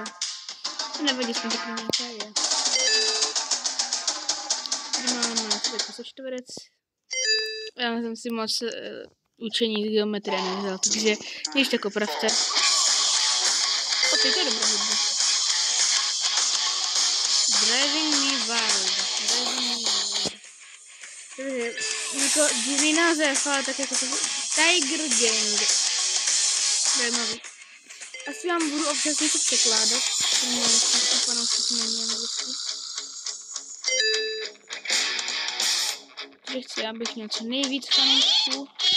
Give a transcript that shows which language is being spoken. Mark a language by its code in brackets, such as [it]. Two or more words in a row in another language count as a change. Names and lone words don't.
[cs] To nevadí, jsme řekli nějaká je. Tady máme čtverec. Já jsem si moc učení z geometrie nevzal, takže ještě tak opravte. Opět to je dobrá hudba. [en] Driving me wild. [cs] Takže jako divný název, ale tak jako to Tiger Gang. Zajímavý. Asi vám budu občas něco překládat. Takže chci, abych měl co nejvíc fanoušků.